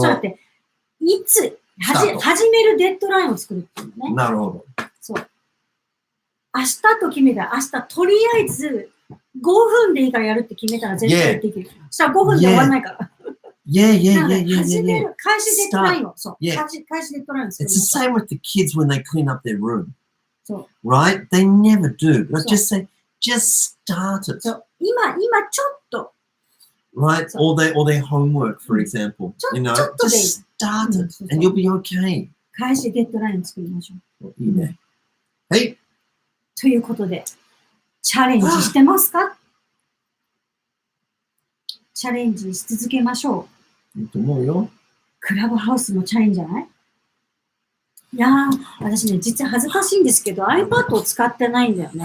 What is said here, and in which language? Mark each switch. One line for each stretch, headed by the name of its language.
Japanese: そうやって、いつ始めるデッドラインを作るっていうのね。なるほど。そう。明日と決めたら、明日とりあえず5分でいいからやるって決めたら絶対できる。そしたら5分で終わらないから。始める。開始デッドラインを。そう。開始デッドラインを作る。
English: It's the same with the kids when they clean up their room.
Japanese: そう。
English: Right? They never do. But just say, just start it.
Japanese: そう。今ちょっと。
English: Right? Or their homework, for example. You know, just start it and you'll be okay.
Japanese: 開始デッドラインを作りましょう。いいね。はい。ということで、チャレンジしてますか？チャレンジし続けましょう。いいと思うよ。クラブハウスもチャレンジじゃない？いやー、私ね、実は恥ずかしいんですけど、iPad を使ってないんだよね。